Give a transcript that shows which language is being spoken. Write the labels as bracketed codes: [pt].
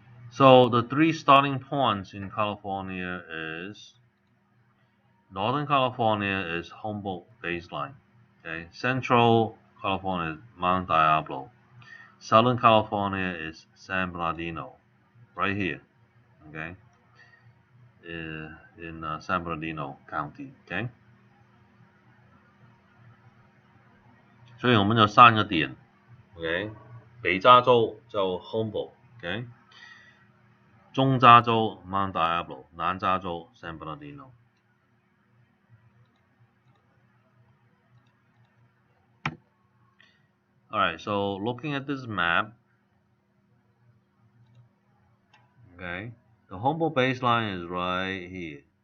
[en] So the three starting points in California is Northern California is Humboldt baseline, okay? Central California is Mount Diablo. Southern California is San Bernardino, right here, okay? In San Bernardino County, okay? [zh] 所以我们有三个点 ，OK？ 北加州叫 Humboldt，OK？中加州 Mount Diablo， 南加州 San Bernardino。 [en] Alright, so looking at this map, okay, the Humboldt baseline is right here.